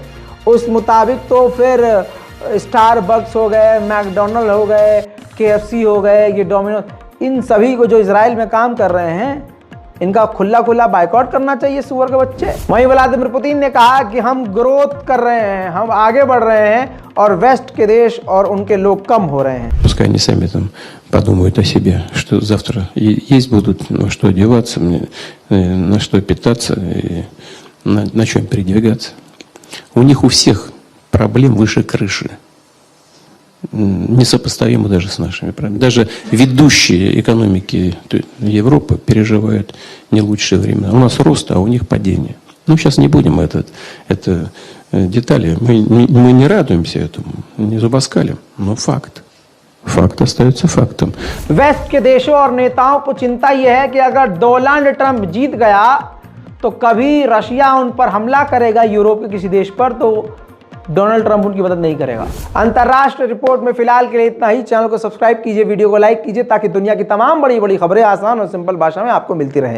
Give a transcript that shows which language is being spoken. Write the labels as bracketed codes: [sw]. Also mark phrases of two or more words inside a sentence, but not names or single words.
[hi] उस मुताबिक तो फिर स्टारबक्स हो गए, मैकडोनल्ड हो गए, KFC हो गए, ये डोमिनोज, इन सभी को जो इजराइल में काम कर रहे हैं, इनका खुला खुला बाइकआउट करना चाहिए, सुअर के बच्चे। वहीं व्लादिमीर पुतिन ने कहा कि हम ग्रोथ कर रहे हैं, हम आगे बढ़ रहे हैं और वेस्ट के देश और उनके लोग कम हो रहे हैं। [ru] Пускай они сами там подумают о себе, что завтра есть будут, во что одеваться, на что питаться, и на чем передвигаться. У них у всех проблем выше крыши. Несопоставимо даже с нашими проблемами. Даже ведущие экономики Европы переживают не лучшие времена. У нас рост, а у них падение. Ну, сейчас не будем это детали. Мы не радуемся этому, не зубоскалим, но факт. Факт остается фактом. [hi] वेस्ट के देशों और नेताओं को चिंता यह है कि अगर डोनाल्ड ट्रंप जीत गया तो कभी रशिया उन पर हमला करेगा, यूरोप के किसी देश पर, तो डोनाल्ड ट्रंप उनकी मदद नहीं करेगा। अंतर्राष्ट्रीय रिपोर्ट में फिलहाल के लिए इतना ही। चैनल को सब्सक्राइब कीजिए, वीडियो को लाइक कीजिए, ताकि दुनिया की तमाम बड़ी बड़ी खबरें आसान और सिंपल भाषा में आपको मिलती रहे।